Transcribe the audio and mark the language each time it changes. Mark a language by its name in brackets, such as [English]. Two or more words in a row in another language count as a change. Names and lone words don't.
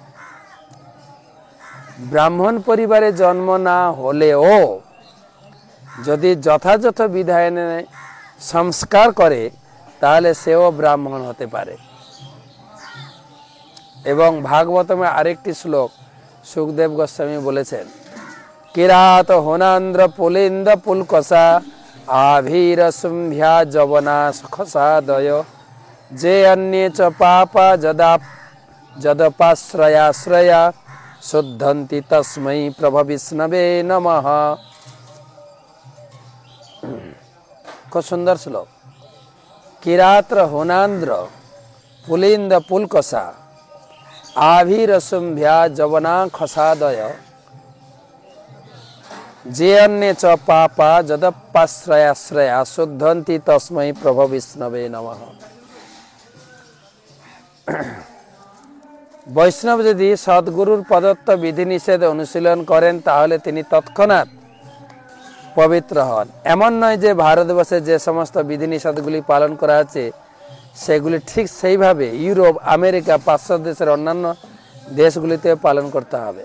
[Bangla] ব্রাহ্মণ পরিবারে জন্ম না হলেও যদি যথাযথ বিধানে সংস্কার করে তাহলে সেও ব্রাহ্মণ হতে পারে। এবং ভাগবতমে আরেকটি শ্লোক সুখদেব গোস্বামী বলেছেন, [Sanskrit] কিরাত হোনান্দ্র পুলিন্দ পুলকসা আভীর শুম্ভ্যা যবনা খসাদয় যে অন্যে চ পাপা যদপাশ্রয়াশ্রয়া শুদ্ধন্তি তস্मै প্রভ বিষ্ণবে নমঃ। [Bangla] খুব সুন্দর শ্লোক। [Sanskrit] কিরাত্র হোনান্দ্র পুলিন্দ পুলকসা আভীর শুম্ভ্যা যবনা খসাদয় যে অন্যে চ পাপা যদপাশ্রয়াশ্রয়া শুদ্ধন্তি তস্मै প্রভ বিষ্ণবে নমঃ। [Bangla] বৈষ্ণব যদি সদ্গুরুর প্রদত্ত বিধিনিষেধ অনুশীলন করেন তাহলে তিনি তৎক্ষণাৎ পবিত্র হন। এমন নয় যে ভারতবর্ষে যে সমস্ত বিধিনিষেধগুলি পালন করা হচ্ছে সেগুলি ঠিক সেইভাবে ইউরোপ, আমেরিকা, পাশ্চাত্য দেশের অন্যান্য দেশগুলিতে পালন করতে হবে।